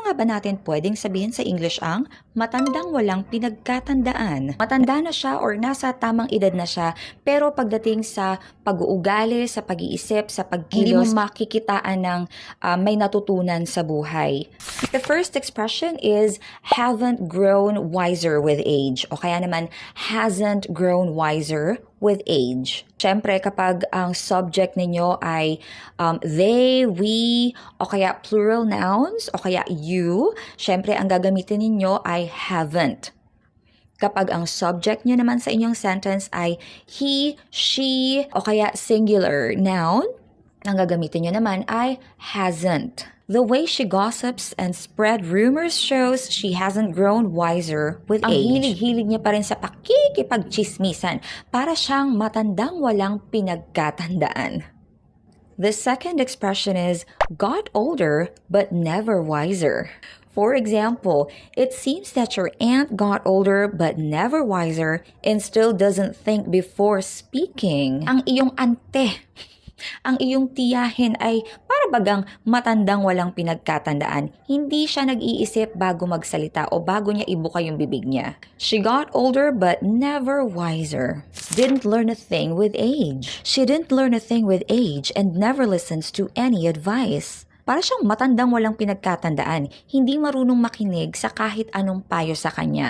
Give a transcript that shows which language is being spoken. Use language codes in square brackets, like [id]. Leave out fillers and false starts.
[tl] ba natin pwedeng sabihin sa English ang matandang walang pinagkatandaan? Matanda na siya or nasa tamang edad na siya, pero pagdating sa pag-uugali, sa pag-iisip, sa pagkilos, hindi mo makikitaan ng may natutunan sa buhay. [en] The first expression is haven't grown wiser with age, [tl] o kaya naman [en] hasn't grown wiser with age. [tl] Siyempre, kapag ang subject ninyo ay they, we, o kaya plural nouns, o kaya you, siyempre, ang gagamitin ninyo ay haven't. Kapag ang subject nyo naman sa inyong sentence ay he, she, o kaya singular noun, ang gagamitin nyo naman ay hasn't. [en] The way she gossips and spread rumors shows she hasn't grown wiser with age. [tl] Ang hilig-hilig niya pa rin sa pakikipagchismisan, para siyang matandang walang pinagkatandaan. [en] The second expression is got older but never wiser. For example, it seems that your aunt got older but never wiser and still doesn't think before speaking. [tl] Ang iyong ante, ang iyong tiyahin ay para bagang matandang walang pinagkatandaan. Hindi siya nag-iisip bago magsalita o bago niya ibuka yung bibig niya. [en] She got older but never wiser. Didn't learn a thing with age. She didn't learn a thing with age and never listens to any advice. [tl] Para siyang matandang walang pinagkatandaan, hindi marunong makinig sa kahit anong payo sa kanya.